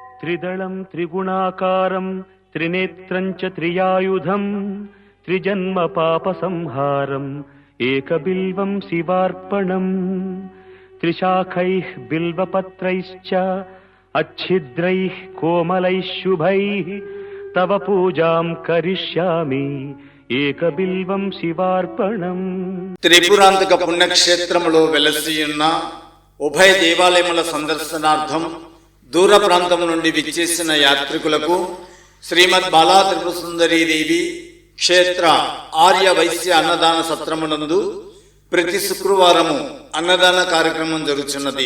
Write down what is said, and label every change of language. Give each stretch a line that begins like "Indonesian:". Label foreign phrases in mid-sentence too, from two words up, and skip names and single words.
Sanskrit: त्रिदलं त्रिगुणाकारं त्रिनेत्रं च त्रियायुधं त्रिजन्म पापसंहारं एकबिल्वं शिवार्पणम् त्रिशाखैः बिल्वपत्रैश्च अच्छिद्रैः कोमलैः शुभैः तव पूजां करिष्यामि ఏకబిల్వం శివార్పణం.
Telugu: త్రిపురాంతక పుణ్యక్షేత్రములో వెలసియున్న ఉభయ దేవాలయముల సందర్శనార్థం దూర ప్రాంతం నుండి విచ్చేసిన యాత్రికులకు శ్రీమద్ బాలా త్రిపుర సుందరీదేవి క్షేత్ర ఆర్య వైశ్య అన్నదాన సత్రమునందు ప్రతి శుక్రవారము అన్నదాన కార్యక్రమం జరుగుతున్నది.